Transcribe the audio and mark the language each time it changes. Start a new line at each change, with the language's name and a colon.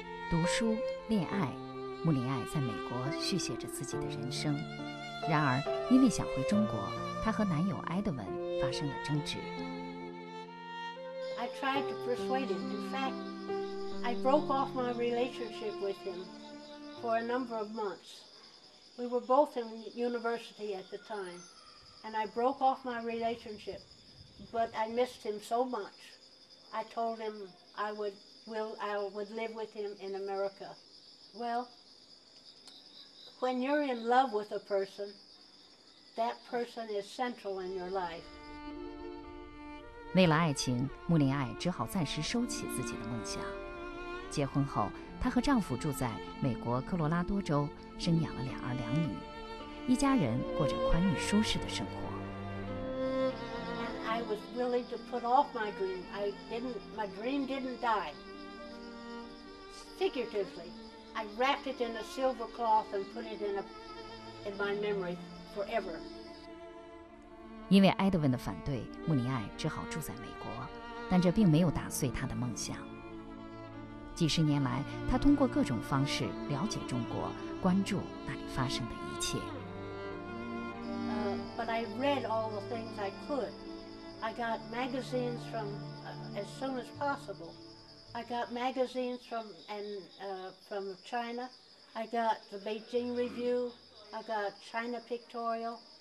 Chinese: 读书、恋爱，穆林艾在美国续写着自己的人生。然而，因为想回中国，她和男友埃德文发生了争执。
English: I tried to persuade him. In fact, I broke off my relationship with him for a number of months. We were both in university at the time, and I broke off my relationship, but I missed him so much. I told him I would live with him in America. Well, when you're in love with a person, that person is central in your life.
Chinese: 为了爱情，穆林艾只好暂时收起自己的梦想。结婚后，她和丈夫住在美国科罗拉多州，生养了2儿2女，一家人过着宽裕舒适的生活。
English: And I was willing to put off my dream. My dream didn't die. Figuratively, I wrapped it in a silver cloth and put it in my memory forever.
Chinese: 因为埃德温的反对，穆林艾只好住在美国，但这并没有打碎她的梦想。几十年来，她通过各种方式了解中国，关注那里发生的一切。
English: But I read all the things I could. I got magazines from as soon as possible. I got magazines from China. I got the Beijing Review. I got China Pictorial.